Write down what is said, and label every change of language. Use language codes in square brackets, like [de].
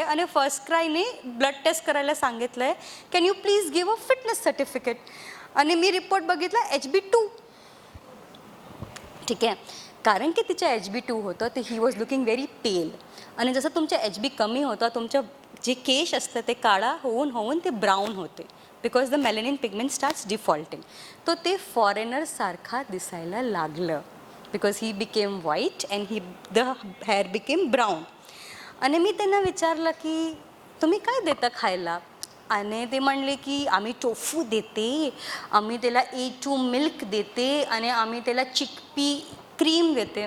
[mr] आणि first क्रायने blood taste करायला सांगितलं आहे. [en] Can you please give a fitness certificate. [mr] आणि मी रिपोर्ट बघितला HB2. ठीक आहे. कारण की तिच्या HB2 होतं ते [en] He was looking very pale. [mr] आणि जसं तुमच्या HB कमी होतं, तुमचं जे केश असतं ते काळा होऊन ते ब्राऊन होते. [en] Because the melanin pigment starts defaulting. [mr] तो ते फॉरेनरसारखा दिसायला लागलं [en] Because he became white and the hair became brown. [mr] आणि मी त्यांना विचारलं की तुम्ही काय देता खायला? आणि ते म्हणले की आम्ही टोफू देते, आम्ही त्याला A2 मिल्क देते आणि आम्ही त्याला चिकपी क्रीम देते.